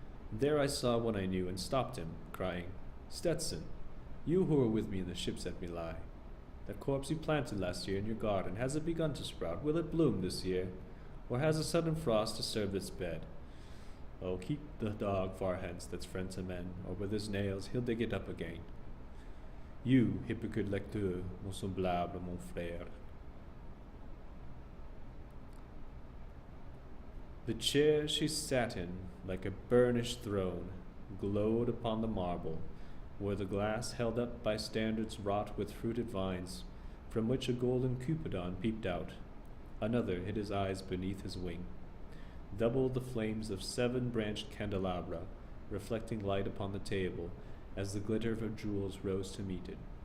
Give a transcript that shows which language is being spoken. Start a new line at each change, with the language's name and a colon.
English: There I saw one I knew and stopped him, crying, Stetson, you who were with me in the ships at Milai, that corpse you planted last year in your garden, has it begun to sprout? Will it bloom this year? Or has a sudden frost disturbed its bed? Oh, keep the dog far hence that's friend to men, or with his nails he'll dig it up again. You,
French: hypocrite lecteur, mon semblable, mon frère.
English: The chair she sat in, like a burnished throne, glowed upon the marble, where the glass held up by standards wrought with fruited vines, from which a golden Cupidon peeped out. Another hid his eyes beneath his wing. Doubled the flames of 7-branched candelabra, reflecting light upon the table, as the glitter of her jewels rose to meet it.